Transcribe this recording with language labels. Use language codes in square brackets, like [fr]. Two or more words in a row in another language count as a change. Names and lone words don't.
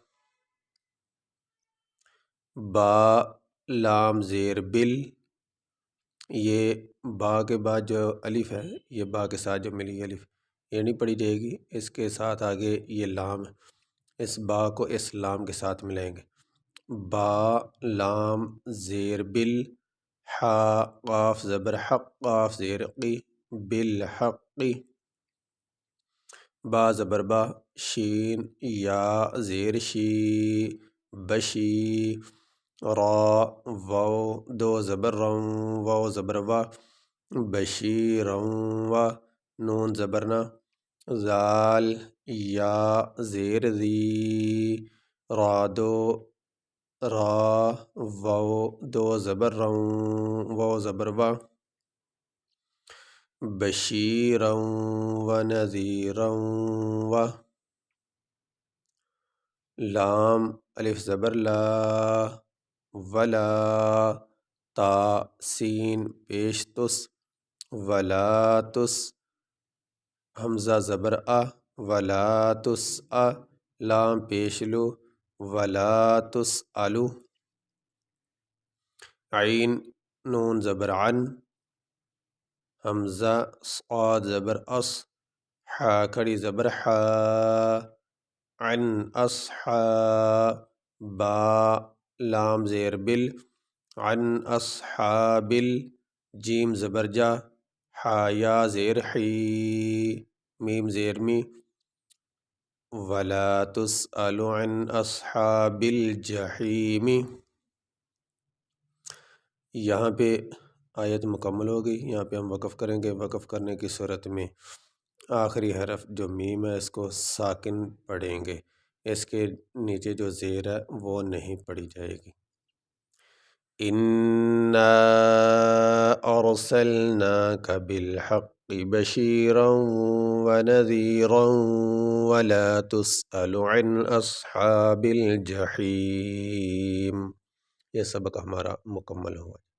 [ur] با لام زیر بل یہ با کے بعد جو الف ہے یہ با کے ساتھ جو ملی الف یہ نہیں پڑھی جائے گی، اس کے ساتھ آگے یہ لام ہے، اس با کو اس لام کے ساتھ ملائیں گے۔ با لام زیر بل حا قاف زبر حق قاف زیر قی بالحقی با زبر با شین یا زیر شی بشی را واو دو زبر رم واو زبر وا بشیرم و نون زبرنا زال یا زیر زی را دو را واو دو زبر رم واو زبر وا [ar] بشیرا و نذیرا و [ur] لام الف زبر لا ولا تا سین پیش تس ولا تس حمزہ زبر ولا تس لام پیش لو ولا تسألو عین نون زبر عن حمزہ صاد زبر حا کھڑی زبر حا عن اصحا با لام زیر بل عن اصحاب جیم زبر جا حا یا زیر حی میم زیر می [ar] ولا تسأل عن اصحاب الجحیم۔ [ur] یہاں پہ آیت مکمل ہو گئی، یہاں پہ ہم وقف کریں گے۔ وقف کرنے کی صورت میں آخری حرف جو میم ہے اس کو ساکن پڑھیں گے، اس کے نیچے جو زیر ہے وہ نہیں پڑھی جائے گی۔ [ar] انا ارسلناک بالحق بشیرا ونذیرا ولا تسأل عن اصحاب الجحیم۔ [ur] یہ سبق ہمارا مکمل ہوا۔